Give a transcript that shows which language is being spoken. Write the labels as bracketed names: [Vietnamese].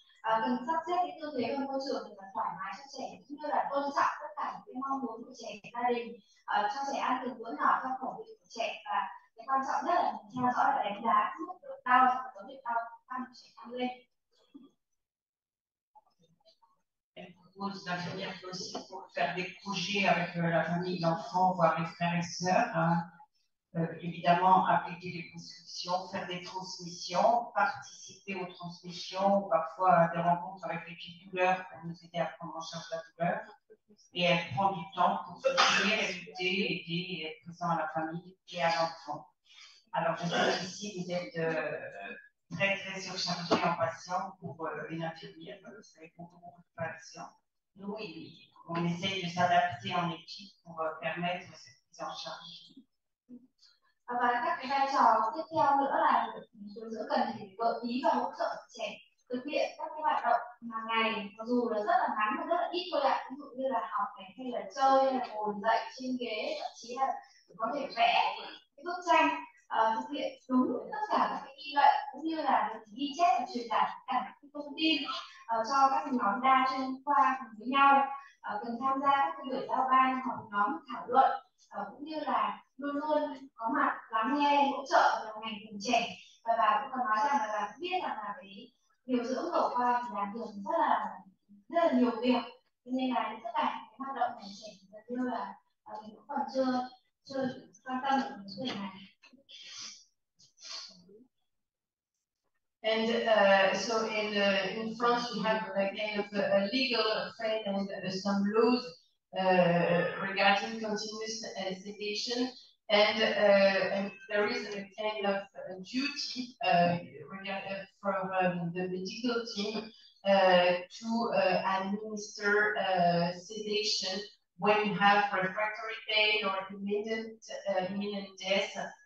[Vietnamese] Cần sắp xếp cái tư thế và môi trường để thoải mái cho trẻ cũng như là tôn trọng tất cả những cái mong muốn của trẻ, gia đình, cho trẻ ăn từng bữa nhỏ theo khẩu vị của trẻ, và cái quan trọng nhất là mình theo dõi và đánh giá mức độ đau và dấu hiệu đau tăng của trẻ tăng lên. [French] Elle propose d'infirmières aussi pour faire des projets avec la famille, l'enfant, voire les frères et sœurs. évidemment, appliquer les prescriptions, faire des transmissions, participer aux transmissions, parfois à des rencontres avec l'équipe douleur pour nous aider à prendre en charge la douleur. Et elle prend du temps pour soutenir, écouter, aider et être présent à la famille et à l'enfant. Alors, je sais qu'ici, vous êtes très, très surchargé en patients pour une infirmière, vous avez beaucoup de patients. Nous, on essaye de s'adapter en équipe pour permettre cette prise en charge. [Vietnamese] Và các cái vai trò tiếp theo nữa là điều dưỡng cần phải gợi ý và hỗ trợ trẻ thực hiện các cái hoạt động hàng ngày, mặc dù là rất là ngắn và rất là ít thôi ạ, ví dụ như là học này, hay là chơi, hay là ngồi dậy trên ghế, thậm chí là có thể vẽ cái bức tranh, thực hiện đúng tất cả các cái nghi lệnh, cũng như là ghi chép và truyền tải tất cả các thông tin cho các nhóm đa chuyên khoa cùng với nhau, cần tham gia các cái buổi giao ban hoặc nhóm thảo luận, cũng như là luôn luôn có mặt lắng nghe, hỗ trợ đồng hành cùng trẻ. Và bà cũng còn nói rằng là bà biết rằng là cái điều dưỡng ở khoa thì làm việc rất là nhiều việc, nên là tất cả cái hoạt động của trẻ gần như là mình cũng còn chưa quan tâm đến vấn đề này. [English] And so in France we have a kind of a legal frame and some laws regarding continuous sedation, and there is a kind of duty from the medical team to administer sedation when you have refractory pain or imminent death.